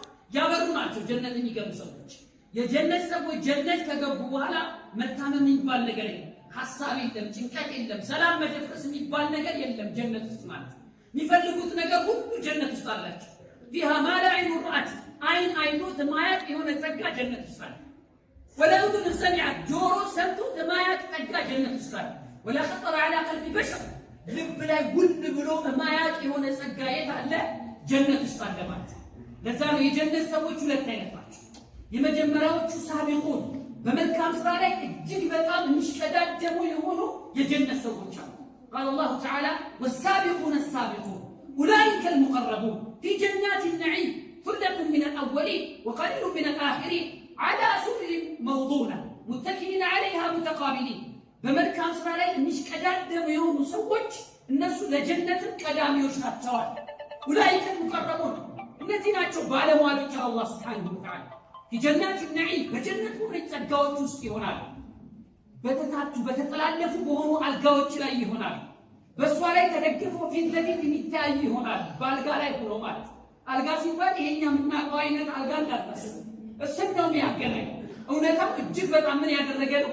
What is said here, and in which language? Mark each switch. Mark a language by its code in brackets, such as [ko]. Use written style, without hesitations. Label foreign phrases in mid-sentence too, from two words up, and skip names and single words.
[am] ያበሩ ናቸው ጀነት የሚገቡ ሰዎች። የጀነት ሰዎች ጀነት ከገቡ በኋላ መታመም የሚባል ነገር የለም፣ ሐሳብ የለም፣ ጭንቀት የለም፣ ሰላም መደፍረስ የሚባል ነገር የለም ጀነት ውስጥ ማለት ነው። የሚፈልጉት ነገር ሁሉ ጀነት ውስጥ አላቸው። [ar] فيها ما لا عين رأت [am] አይን አይቶት ማያቅ የሆነ ጸጋ ጀነት ውስጥ አለ። [ar] ولا أذن سمعت [am] ጆሮ ሰምቶት ማያቅ ጸጋ ጀነት ውስጥ አለ። [ar] ولا خطر على قلب بشر [am] ልብ ላይ ጉል ብሎ ማያቅ የሆነ ጸጋ የት አለ? ጀነት ውስጥ አለ ማለት ነው። ለዛ ነው የጀነት ሰዎች ሁለት አይነት ናቸው። የመጀመሪያዎቹ ሳቢቁን በመልካም ስራ ላይ እጅግ በጣም የሚሽቀዳደሙ የሆኑ የጀነት ሰዎች አሉ። [ar] قال الله تعالى والسابقون السابقون أولئك المقربون في جنات النعيم ثلة من الأولين وقليل من الآخرين على سرر موضونة متكئين عليها متقابلين [am] በመልካም ስራ ላይ የሚሽቀዳደሙ የሆኑ ሰዎች እነሱ ለጀነት ቀዳሚዎች ናቸው። [ar] أولئك المقربون [am] እነዚህ ናቸው ባለሟሎች አላህ [ar] سبحانه وتعالى في جنات النعيم [am] በጀነት ሁሉ ጸጋዎች ውስጥ ይሆናሉ። በተታቱ በተጠላለፉ በሆኑ አልጋዎች ላይ ይሆናል። በእሷ ላይ ተደግፈው ፊት ለፊት የሚታይ ይሆናል። በአልጋ ላይ ሆኖ ማለት አልጋ ሲባል ይሄኛ የምናውቀው አይነት አልጋ እንዳታስቡ፣ እሱን ነው የሚያገናኝ። እውነታው እጅግ በጣም ምን ያደረገ ነው?